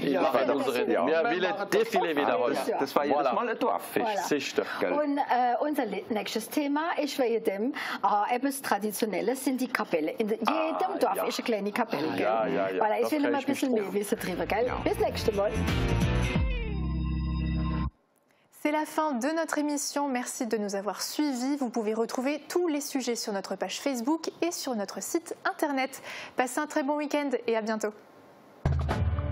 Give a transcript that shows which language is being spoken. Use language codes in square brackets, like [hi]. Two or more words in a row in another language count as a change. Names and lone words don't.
[de] wir wollen Defile wiederholen. Das war jedes Mal ein Dorffest. Und unser nächstes Thema ist bei dem etwas Traditionelles, sind die Kapelle. In jedem Dorf ist eine kleine Kapelle. Voilà, ich will noch mal ein bisschen mehr wissen drüber. Bis nächstes Mal. [fr] C'est la fin de notre émission. Merci de nous avoir suivis. Vous pouvez retrouver tous les sujets sur notre page Facebook et sur notre site internet. Passez un très bon week-end et à bientôt.